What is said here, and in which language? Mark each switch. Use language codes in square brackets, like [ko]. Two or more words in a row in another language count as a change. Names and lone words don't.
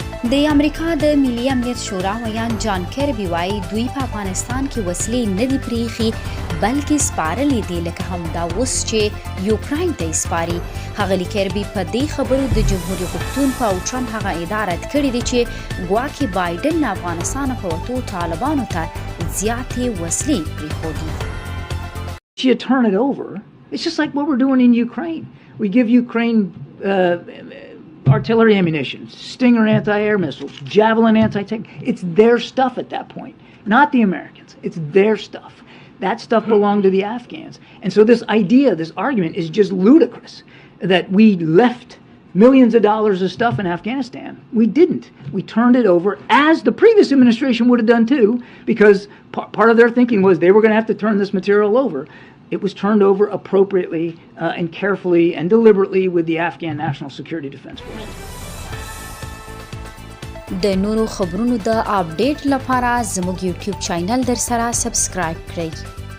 [ps] د امریکا د ملي امنیت شورا ویان جان کربي وایي دوی په افغانستان کې وسلې نه دي پریښي بلکې سپارلې دي لکه همدا اوس چې یوکراین ته یې سپاري. ښاغلي کربي په دې خبرو د جمهوریت غوښتونکو او ټرمپ هغه ادعا رد کړې ده چې ګواکې بایډن له افغانستانه په وتو طالبانو ته زیاتې وسلې پرېښودي. [en] You turn it over. It's just like what we're doing in Ukraine. We give Ukraine artillery ammunition, Stinger anti-air missiles, Javelin anti-tank. It's their stuff at that point, not the Americans. It's their stuff. That stuff belonged to the Afghans. And so this idea, this argument is just ludicrous that we left millions of dollars of stuff in Afghanistan. We didn't. We turned it over, as the previous administration would have done too, because part of their thinking was they were going to have to turn this material over. It was turned over appropriately and carefully and deliberately with the Afghan National Security Defense Force. [ps] د نورو خبرونو د اپډیټ لپاره زموږ یوټیوب چینل در سره سبسکرایب کړئ.